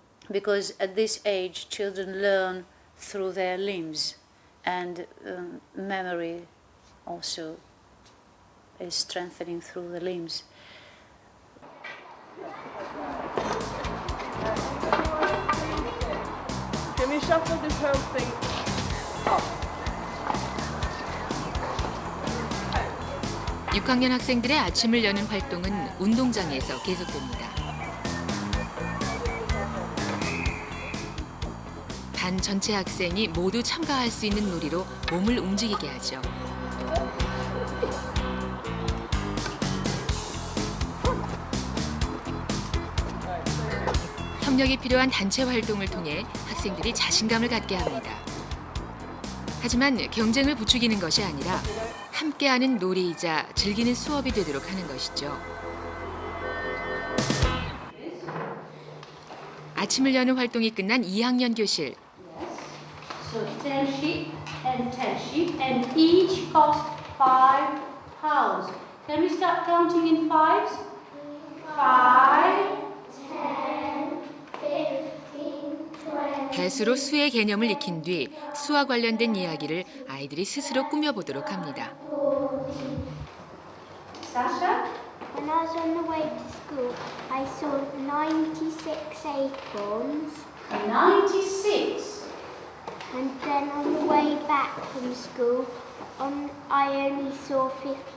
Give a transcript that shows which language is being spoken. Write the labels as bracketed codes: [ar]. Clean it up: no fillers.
[en] Because at this age children learn through their limbs and memory also is strengthening through the limbs. Can we shuffle this whole thing up? [ko] 6학년 학생들의 아침을 여는 활동은 운동장에서 계속됩니다. 반 전체 학생이 모두 참가할 수 있는 놀이로 몸을 움직이게 하죠. 협력이 필요한 단체 활동을 통해 학생들이 자신감을 갖게 합니다. 하지만 경쟁을 부추기는 것이 아니라 함께하는 놀이이자 즐기는 수업이 되도록 하는 것이죠. 아침을 여는 활동이 끝난 2학년 교실. [en] So 10 sheep and 10 sheep and each cost £5. Can we start counting in fives? 5, 10, [ko] 배수로 수의 개념을 익힌 뒤 수와 관련된 이야기를 아이들이 스스로 꾸며보도록 합니다. [en] Sasha? When I was on the way to school, I saw 96 acorns, 96. and then on the way back from school, I only saw 15.